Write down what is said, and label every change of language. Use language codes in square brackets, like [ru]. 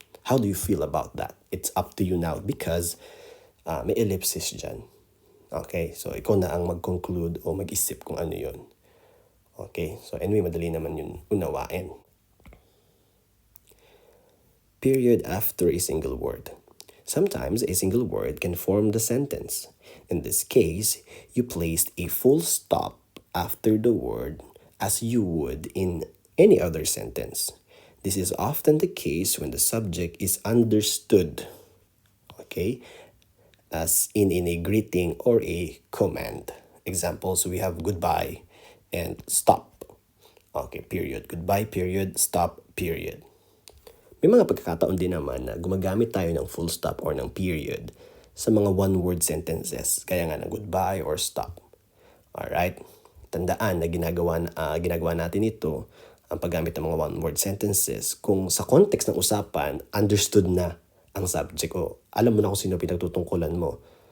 [en] How do you feel about that? It's up to you now because [tl] may ellipsis dyan. Okay, so ikaw na ang mag-conclude o mag-isip kung ano yun. [en] Okay, so anyway, [tl] madali naman yun unawain. [en] Period after a single word. Sometimes a single word can form the sentence. In this case, you placed a full stop after the word as you would in any other sentence. This is often the case when the subject is understood, okay, as in a greeting or a command. Examples, we have goodbye and stop. Okay, period. Goodbye, period. Stop, period. [tl] May mga pagkakataon din naman na gumagamit tayo ng full stop or ng period sa mga one-word sentences, kaya nga ng goodbye or stop. Alright? Tandaan na ginagawa natin ito, ang paggamit ng mga one-word sentences, kung sa context ng usapan, understood na ang subject o alam mo na kung sino pinagtutungkulan mo.